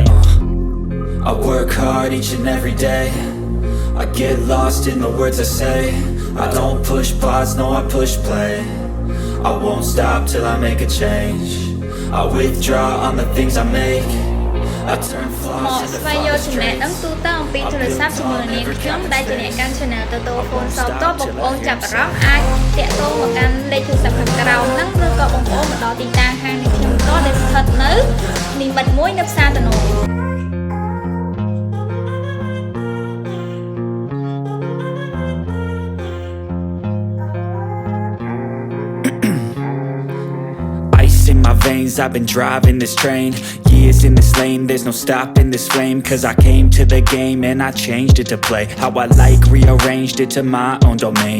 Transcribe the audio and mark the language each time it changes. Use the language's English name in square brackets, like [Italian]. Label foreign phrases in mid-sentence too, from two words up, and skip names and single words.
[English] I work hard each and every day, I get lost in the words I say. I don't push pause, no I push play. I won't stop till I make a change. I withdraw on the things I make. I turn flaws into flawless traits. [Khmer] នឹងទូទៅអំពីទូរស័ព្ទជាមួយនាងខ្ញុំដែលជាអ្នកកាន់ channel Toto phone shop តបងប្អូនចាប់អារម្មណ៍អាចតាក់ទងមកកាន់លេខទូរស័ព្ទខាងក្រោមហ្នឹងឬក៏បងប្អូនមកដល់ទីតាំងហាងនាងខ្ញុំតដែលស្ថិតនៅនិមិត្ត1នៅផ្សារតនោ [English] In my veins, I've been driving this train. Years in this lane, there's no stopping this flame. Cause I came to the game and I changed it to play how I like, rearranged it to my own domain.